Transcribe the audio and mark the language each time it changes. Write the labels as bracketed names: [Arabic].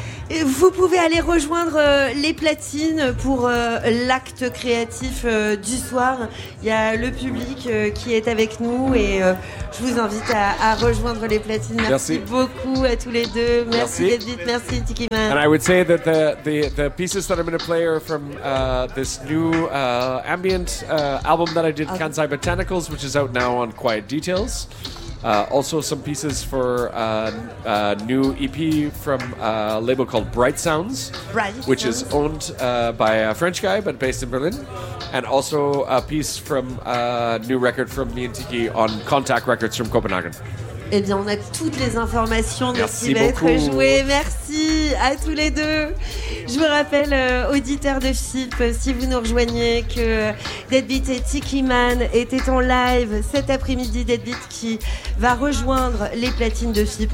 [French] Vous pouvez aller rejoindre les platines pour l'acte créatif du soir. Il y a le public qui est avec nous et je vous invite à rejoindre les platines. Merci beaucoup à tous les deux. Merci David, merci Tiki Man. [English] And I would say that the pieces that I'm going to play are from this new ambient album that I did, Kansai Botanicals, which is out now on Quiet Details. Also some pieces for a new EP from a label called Bright Sounds, which is owned by a French guy but based in Berlin. And also a piece from a new record from me and Tiki on Contact Records from Copenhagen. [French] Eh bien, on a toutes les informations de ce qui va être joué. Merci à tous les deux. Je vous rappelle, auditeurs de FIP, si vous nous rejoignez, que Deadbeat et Tiki Man étaient en live cet après-midi. Deadbeat qui va rejoindre les platines de FIP.